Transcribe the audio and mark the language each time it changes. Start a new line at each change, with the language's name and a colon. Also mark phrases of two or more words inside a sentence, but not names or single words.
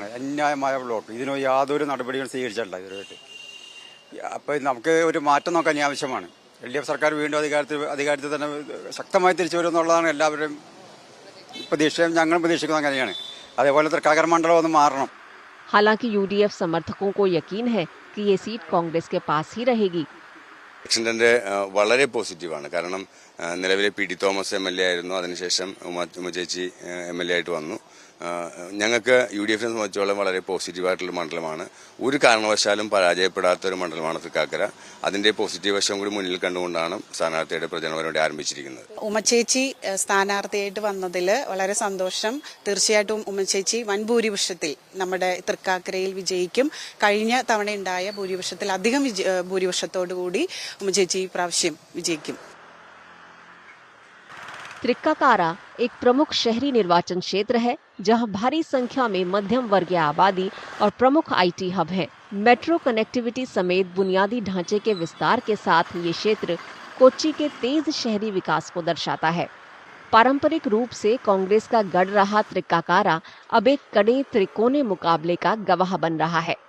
Malayalam: അന്യായമായ ബ്ലോക്ക്. ഇതിന് യാതൊരു നടപടികളും സ്വീകരിച്ചിട്ടില്ല ഇതുവരെയായിട്ട്. അപ്പോൾ നമുക്ക് ഒരു മാറ്റം നോക്കാൻ ഇനി ആവശ്യമാണ്. LDF സർക്കാർ വീണ്ടും അധികാരത്തിൽ തന്നെ ശക്തമായി തിരിച്ചു വരും എന്നുള്ളതാണ് എല്ലാവരുടെയും പ്രതീക്ഷയും ഞങ്ങളും പ്രതീക്ഷിക്കുന്നത് അങ്ങനെയാണ്. അതേപോലെ തൃക്കാക്കര മണ്ഡലം ഒന്ന് മാറണം.
Hindi: हालांकि यूडीएफ समर्थकों को यकीन है कि ये सीट कांग्रेस के पास ही रहेगी.
Malayalam: ഇലക്ഷൻ്റെ വളരെ പോസിറ്റീവാണ്. കാരണം നിലവിലെ PT തോമസ് MLA ആയിരുന്നു. അതിനുശേഷം ഉമ്മ ചേച്ചി MLA ആയിട്ട് വന്നു. ഞങ്ങൾക്ക് UDFനെ സംബന്ധിച്ചോളം വളരെ പോസിറ്റീവായിട്ടുള്ള മണ്ഡലമാണ്. ഒരു കാരണവശാലും പരാജയപ്പെടാത്തൊരു മണ്ഡലമാണ് തൃക്കാക്കര. അതിന്റെ പോസിറ്റീവ് വശം കൂടി മുന്നിൽ കണ്ടുകൊണ്ടാണ് സ്ഥാനാർത്ഥിയുടെ പ്രചരണം പരിപാടി ആരംഭിച്ചിരിക്കുന്നത്. ഉമ്മച്ചേച്ചി സ്ഥാനാർത്ഥിയായിട്ട് വന്നതിൽ വളരെ സന്തോഷം. തീർച്ചയായിട്ടും ഉമ്മച്ചേച്ചി വൻ ഭൂരിപക്ഷത്തിൽ നമ്മുടെ തൃക്കാക്കരയിൽ വിജയിക്കും. കഴിഞ്ഞ തവണ ഉണ്ടായ ഭൂരിപക്ഷത്തിൽ അധികം ഭൂരിപക്ഷത്തോടു കൂടി ഉമ്മച്ചേച്ചി പ്രാവശ്യം വിജയിക്കും.
Hindi: त्रिक्काकारा एक प्रमुख शहरी निर्वाचन क्षेत्र है, जहां भारी संख्या में मध्यम वर्गीय आबादी और प्रमुख आईटी हब हैं। मेट्रो कनेक्टिविटी समेत बुनियादी ढांचे के विस्तार के साथ ये क्षेत्र कोच्चि के तेज शहरी विकास को दर्शाता है। पारंपरिक रूप से कांग्रेस का गढ़ रहा त्रिक्काकारा अब एक कड़े त्रिकोणीय मुकाबले का गवाह बन रहा है।